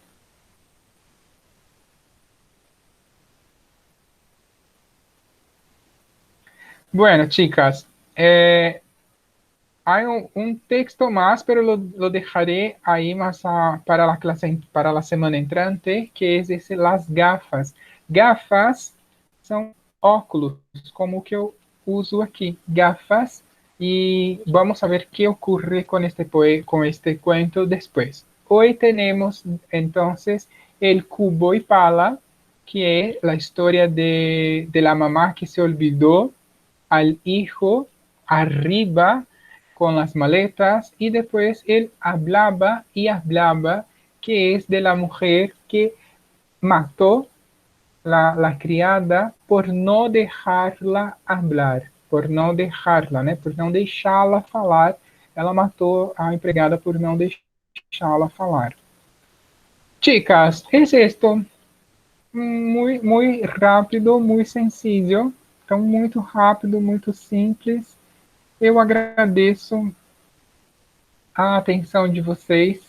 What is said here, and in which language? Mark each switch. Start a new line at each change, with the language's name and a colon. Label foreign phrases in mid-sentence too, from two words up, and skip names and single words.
Spanish: Bueno, chicas, hay un texto más, pero lo dejaré ahí más para la clase, para la semana entrante, que es ese, las gafas.
Portuguese: Gafas são óculos, como o que eu uso aqui,
Spanish: gafas, y vamos a ver qué ocurre con con este cuento después. Hoy tenemos entonces el cubo y pala, que es la historia de la mamá que se olvidó al hijo arriba con las maletas y después él hablaba y hablaba, que es de la mujer que mató la criada por no dejarla hablar, por não dejarla, né?
Portuguese: Por não deixá-la falar. Ela matou a empregada por não deixá-la falar.
Spanish: Chicas, es esto. Muy rápido, muy sencillo.
Portuguese: Então, muito rápido, muito simples. Eu agradeço a atenção de vocês.